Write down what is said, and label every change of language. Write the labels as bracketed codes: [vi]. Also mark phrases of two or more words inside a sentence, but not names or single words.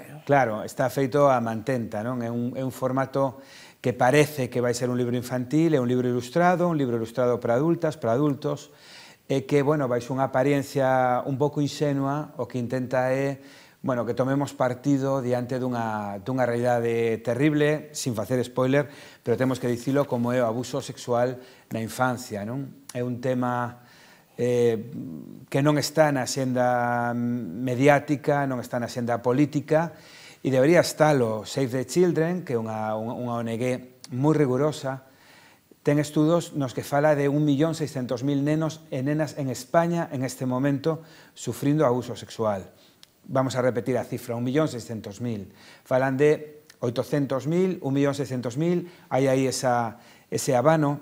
[gl] Claro, está feito a mantenta, non? É un formato que parece que vai ser un libro infantil, é un libro ilustrado para adultas, para adultos, e que, bueno, vais unha apariencia un pouco inxenua, o que intenta é que tomemos partido diante dunha realidade terrible, sin facer spoiler, pero temos que dicilo como é o abuso sexual na infancia, non? É un tema que non está na xenda mediática, non está na xenda política, e debería estalo. Save the Children, que é unha ONG moi rigurosa, ten estudos nos que fala de 1.600.000 nenos e nenas en España en este momento sufrindo abuso sexual. Vamos a repetir a cifra, 1.600.000. Falan de 800.000, 1.600.000, hai aí ese abano.